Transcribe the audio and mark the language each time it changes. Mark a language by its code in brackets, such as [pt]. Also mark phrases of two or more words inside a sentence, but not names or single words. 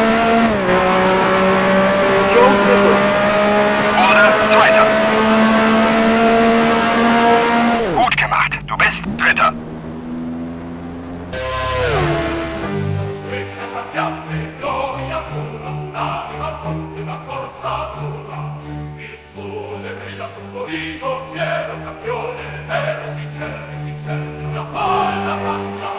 [de] Joe Sickles. Wurde Zweiter. Gut gemacht. Du bist Dritter. [it] Striscia tra fiamme, gloria pura, un'anima fonte, una corsa dura. Il sole brilla sul suo viso, fiero campione, vero, sincero, di una folla